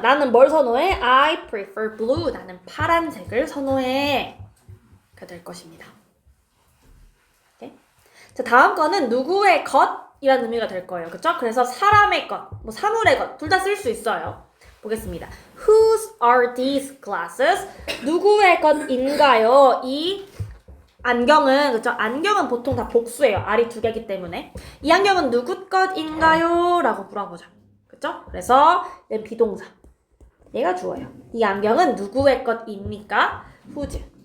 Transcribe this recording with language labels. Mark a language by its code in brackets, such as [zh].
[ko] 나는 뭘 선호해? [en] I prefer blue. [ko] 나는 파란색을 선호해. 가 될 것입니다. 오케이? 자, 다음 거는 누구의 것이라는 의미가 될 거예요. 그쵸? 그래서 사람의 것, 뭐 사물의 것, 둘 다 쓸 수 있어요. 보겠습니다. [en] Whose are these glasses? [ko] 누구의 것인가요? 이 안경은, 그쵸? 안경은 보통 다 복수예요. R이 두 개이기 때문에. 이 안경은 누구 것인가요? 라고 물어보죠. 그쵸? 그래서 얘 비동사. 얘가 주어요. 이 안경은 누구의 것입니까? [en] Whose.